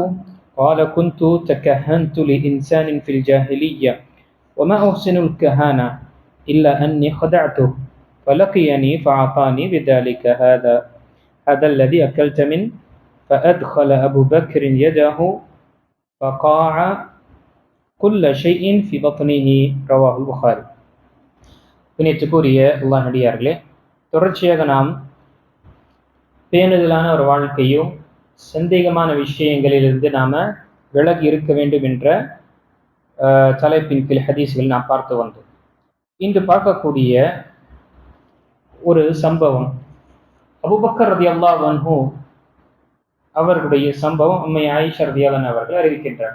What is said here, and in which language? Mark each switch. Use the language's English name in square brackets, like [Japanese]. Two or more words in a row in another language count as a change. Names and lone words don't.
[Arabic] قال: كنت تكهنت لإنسان في الجاهلية، وما أحسن الكهانة إلا أني خدعته، فلقيني فأعطاني بذلك هذا الذي أكلت منه، فأدخل أبو بكر يده فقاع كل شيء في بطنه. رواه البخاري. [Tamil] புனிதத்துக்குரிய அல்லாஹ் நடிகார்களே, தொடர்ச்சியாக நாம் பேணுதலான ஒரு வாழ்க்கையும் சந்தேகமான விஷயங்களிலிருந்து நாம விலகி இருக்க வேண்டும் என்ற தலைப்பின் கீழ் ஹதீஸ்கள் நாம் பார்த்து வந்தோம். இன்று பார்க்கக்கூடிய ஒரு சம்பவம் அபூபக்கர் [Arabic] رضي الله عنه [Tamil] அவர்களுடைய சம்பவம் அம்மை ஆயிஷா [Arabic] رضي الله عنها [Tamil] அவர்கள் அறிவிக்கின்றார்.